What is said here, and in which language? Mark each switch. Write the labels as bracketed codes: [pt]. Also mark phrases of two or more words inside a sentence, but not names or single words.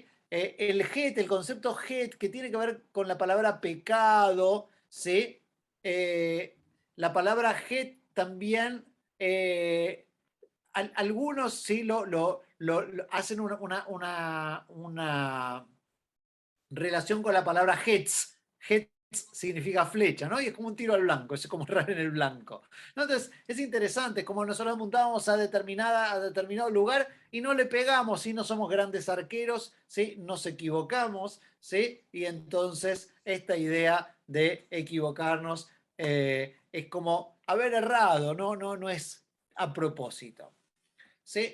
[es] El het, el concepto het, que tiene que ver con la palabra pecado, ¿sí? La palabra het también, algunos sí lo hacen una relación con la balabra hetz. Hetz significa flecha, ¿no? Y es como un tiro al blanco, es como errar en el blanco, ¿no? Entonces, es interesante, como nosotros apuntábamos a determinado lugar y no le pegamos, ¿sí? No somos grandes arqueros, ¿sí? Nos equivocamos, ¿sí? Y entonces esta idea de equivocarnos es como haber errado, no es a propósito, ¿sí?